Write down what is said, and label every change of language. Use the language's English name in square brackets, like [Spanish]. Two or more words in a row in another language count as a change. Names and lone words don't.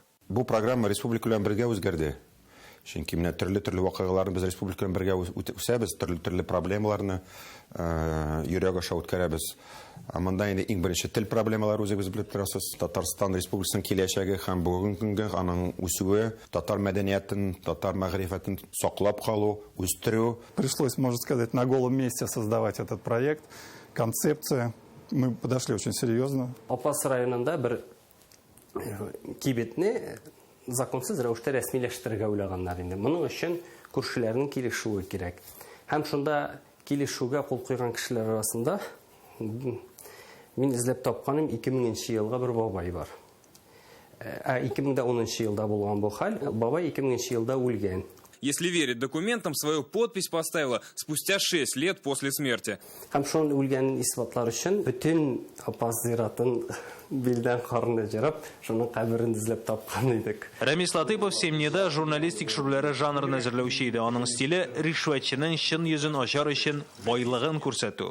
[Tatar] Бу программа республика белән бергә үзгәрде. Чөнки менә төрле вакыйгаларны без республика белән бергә үтәбез, төрле проблемаларны йөрәк аша үткәрәбез. Монда инде иң беренче тел проблемалары үзебез белеп торасыз. Татарстан Республикасының киләчәге һәм бүгенге көнгә аның үсүе, татар мәдәниятен, татар мәгърифәтен саклап калу, үстерү. [Russian] Пришлось, можно сказать, на голом месте создавать этот проект. Концепция. Мы подошли очень серьезно. [Tatar] Апас районында бер кибетне законсыз рәвештә рәсмиләштерергә уйлаганнар инде. Моның өчен күршеләрнең килешүе кирәк. Һәм шунда килешүгә кул куйган кешеләр арасында мин изләп тапканым 2000 елга бер бабай бар. 2010 елда булган бу хәл. Бабай 2000 елда үлгән. [Russian] если верить документам, свою подпись поставила спустя 6 лет после смерти. [Tatar] Һәм шуның үлгәнен исбатлар өчен бөтен апас зиратын билдән карына җырып, шуның каберен эзләп тапкан идек. Рамис Латыпов Семнеда журналистик шүрләре жанрын әзерләүче иде. Аның стиле ришвәтченең чын йөзен ачар өчен байлыгын күрсәтү.